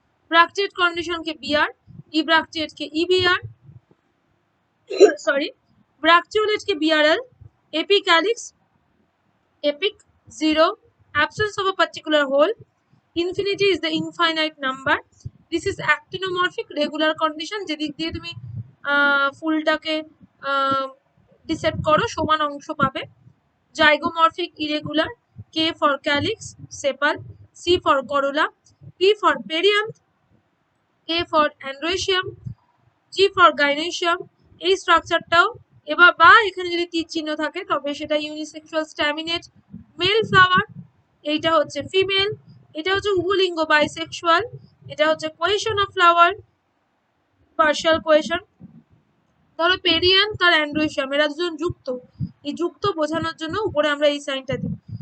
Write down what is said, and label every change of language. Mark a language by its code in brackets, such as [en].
[en] bracteate কন্ডিশনকে BR, ইব্র্যাকটিয়েটকে EBR, sorry ব্র্যাকটিওলেটকে BRL, epicalyx epic 0, absence of a particular whole, infinity is the infinite number, this is actinomorphic regular condition, [bn] যেদিক দিয়ে তুমি ফুলটাকে dissect করো সমান অংশ পাবে। [en] Zygomorphic irregular, K for calyx sepal, C for corolla, P for perianth, K for androecium, G for gynoecium। [bn] এই স্ট্রাকচারটাও এবার বা এখানে যদি তীর চিহ্ন থাকে তবে সেটা ইউনিসেক্সুয়াল স্ট্যামিনেট মেল ফ্লাওয়ার, এইটা হচ্ছে ফিমেল, এটা হচ্ছে উভলিঙ্গ বাইসেক্সুয়াল, এটা হচ্ছে question of flower, partial question. ধরো পেরিয়ান্থ আর অ্যান্ড্রোইশিয়াম এরা দুজন যুক্ত, এই যুক্ত বোঝানোর জন্য উপরে আমরা এই সাইনটা দিই।